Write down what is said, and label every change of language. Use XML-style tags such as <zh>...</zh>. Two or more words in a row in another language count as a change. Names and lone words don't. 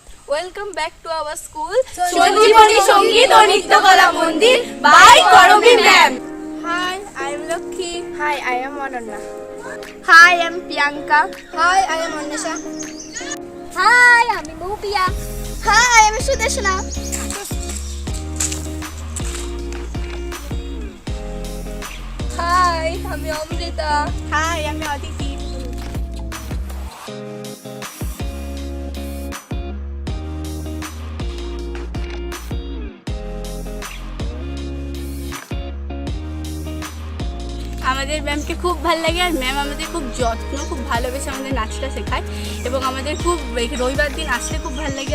<en>Welcome back to our school,</en> <bn>সঞ্জীবনী সঙ্গীত ও নৃত্যকলা মন্দির by করবী ম্যাম।</bn> <en>Hi, I am Lakhi. Hi, I am Ananya. Hi, I am Priyanka. Hi, I am Anisha. Hi,</en> <bn>আমি মৌপিয়া।</bn> <en>Hi, I am Sudeshna. Hi,</en> <bn>আমি অমৃতা। Hi, আমি অদিতি। আমাদের ম্যামকে খুব ভালো লাগে আর ম্যাম আমাদের খুব খুব ভালোবেসে আমাদের নাচটা শেখায় এবং আমাদের খুব রবিবার দিন আসতে খুব ভালো লাগে।</bn>